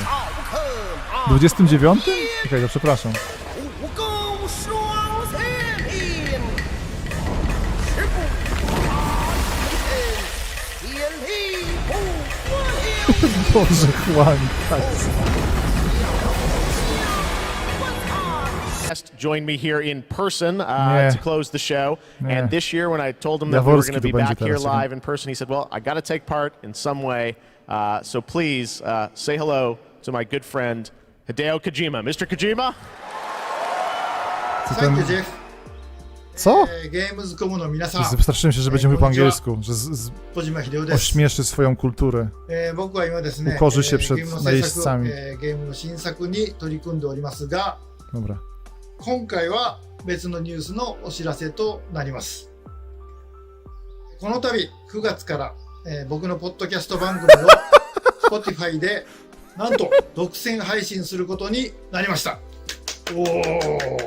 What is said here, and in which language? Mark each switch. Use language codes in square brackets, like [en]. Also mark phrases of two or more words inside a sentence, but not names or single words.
[pl] 29? Okej, to przepraszam. Boże, chłań, tak. [en] Joined me here in person to close the show. And this year, when I told him that we were going to be back here live in person, he said, well, I got to take part in some way. So please say hello to my good friend, Hideo Kojima. Mr. Kojima? Thank you, Jeff. [pl] Co? Wystraszyłem się, że będzie mówił po angielsku, że ośmieszy swoją kulturę. Ukorzy się przed najeźdźcami. Dobra. [ja] 今回は別のニュースのお知らせとなります。この度9月から、僕のポッドキャスト番組を Spotify でなんと独占配信することになりました。おー。